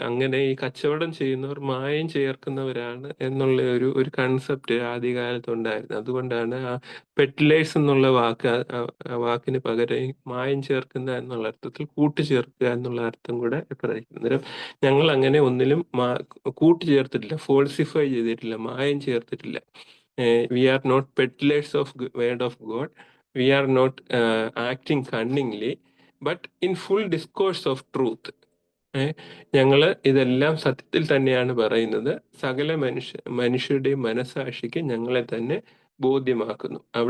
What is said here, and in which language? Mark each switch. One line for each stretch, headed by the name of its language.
Malayalam: അങ്ങനെ ഈ കച്ചവടം ചെയ്യുന്നവർ മായം ചേർക്കുന്നവരാണ് എന്നുള്ള ഒരു കൺസെപ്റ്റ് ആദ്യകാലത്ത് ഉണ്ടായിരുന്നു. അതുകൊണ്ടാണ് ആ പെഡിലേഴ്സ് എന്നുള്ള വാക്കിന് പകരം മായം ചേർക്കുന്ന എന്നുള്ള അർത്ഥത്തിൽ കൂട്ടുചേർക്കുക എന്നുള്ള അർത്ഥം കൂടെ പറയുന്നത്. ഞങ്ങൾ അങ്ങനെ ഒന്നിലും കൂട്ടുചേർത്തിട്ടില്ല, ഫോൾസിഫൈ ചെയ്തിട്ടില്ല, മായം ചേർത്തിട്ടില്ല.
English: We are not peddlers of word of God. We are not acting cunningly, but in full discourse of truth.
Malayalam: ഞങ്ങൾ ഇതെല്ലാം സത്യത്തിൽ തന്നെയാണ് പറയുന്നത്. സകല മനുഷ്യരുടെയും മനസാക്ഷിക്ക് ഞങ്ങളെ തന്നെ ബോധ്യമാക്കുന്നു.